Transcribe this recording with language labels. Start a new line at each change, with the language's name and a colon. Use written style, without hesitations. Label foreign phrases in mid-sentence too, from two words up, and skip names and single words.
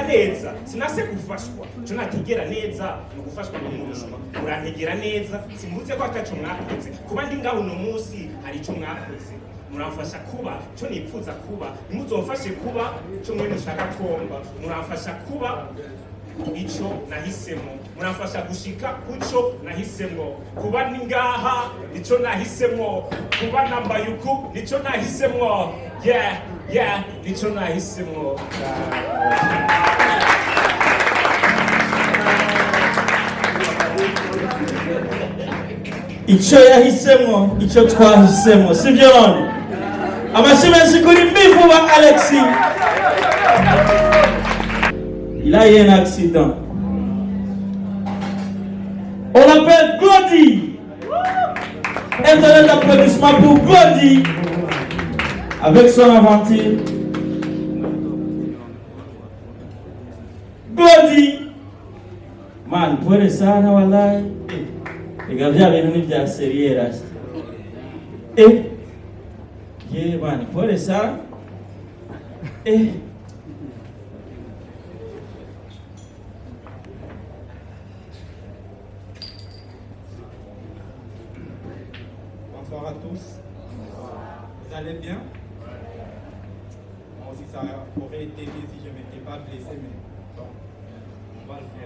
Rundi: neza sinase gufashwa cyo nategera neza no gufashwa n'umurusha murantegera neza simvuze ko ataco mwakoze kuba ndi ngaho no munsi hari ico mwakoze muramfasha kuba cyo nipfuza kuba nimuzomfashe kuba cyo mwe mushaka komba muramfasha kuba ico nahisemo muramfasha gushika kuco nahisemo kuba ni ngaha nico nahisemo kuba nambaye uku nico nahisemo yeah nico nahisemo icyo yahisemo icyo twahisemo sibyo none amashyi menshi kuri Mivuba Alexis.
French: Il a eu un accident. On l'appelle Glody. Un tonnerre d'applaudissements pour Glody avec son aventure. Glody.
Swahili: Man, pole sana wallahi.
Rundi: Regardez bintu ni bya serie rasta.
Swahili: Man, pole sana.
French: Bonsoir à tous. Vous allez bien? Moi aussi, ça aurait été bien si je ne m'étais pas blessé, mais bon, on va le faire.